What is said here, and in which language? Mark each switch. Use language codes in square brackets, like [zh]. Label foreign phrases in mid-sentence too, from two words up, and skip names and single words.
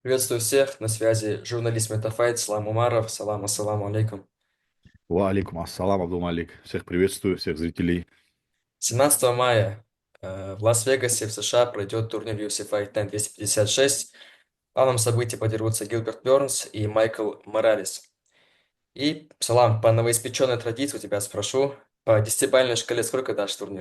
[ru] Приветствую всех, на связи журналист Метафайт, Салам Умаров, [ar] السلام عليكم. وعليكم السلام, Абдул-Малик. [ru] Всех приветствую, всех зрителей. 17 мая в Лас-Вегасе в США пройдет турнир UFC Fight Night 256. В главном событии подерутся Гилберт Бернс и Майкл Моралес. И, Салам, по новоиспеченной традиции у тебя спрошу, по десятибалльной шкале сколько дашь турниру?